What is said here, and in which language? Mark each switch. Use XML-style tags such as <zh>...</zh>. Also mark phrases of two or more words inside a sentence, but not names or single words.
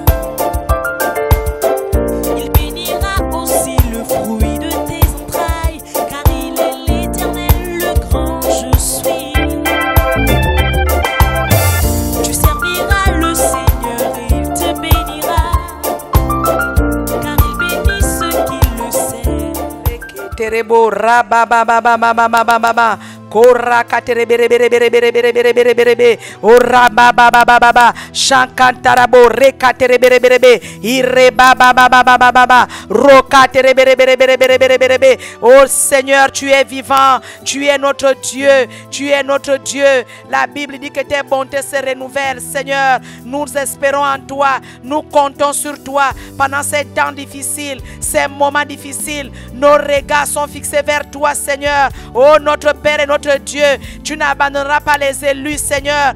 <fr>Il bénira aussi le fruit de tes entrailles, car il est l'Éternel, le grand je suis. Tu serviras le Seigneur et il te bénira, car il bénit ceux qui le servent. Terebo rababababababababa. Kora katere bere bere bere bere bere bere bere bere be. Ora baba baba baba. Shankantarabo rekatere bere bere be. Ire baba baba baba baba. Rokatere bere bere bere bere bere bere be. Oh Seigneur, tu es vivant, tu es notre Dieu, tu es notre Dieu. La Bible dit que tes bontés se renouvellent, Seigneur. Nous espérons en toi, nous comptons sur toi pendant ces temps difficiles, ces moments difficiles. Nos regards sont fixés vers toi, Seigneur. Oh notre Père et notre Dieu, tu n'abandonneras pas les élus, Seigneur.</fr>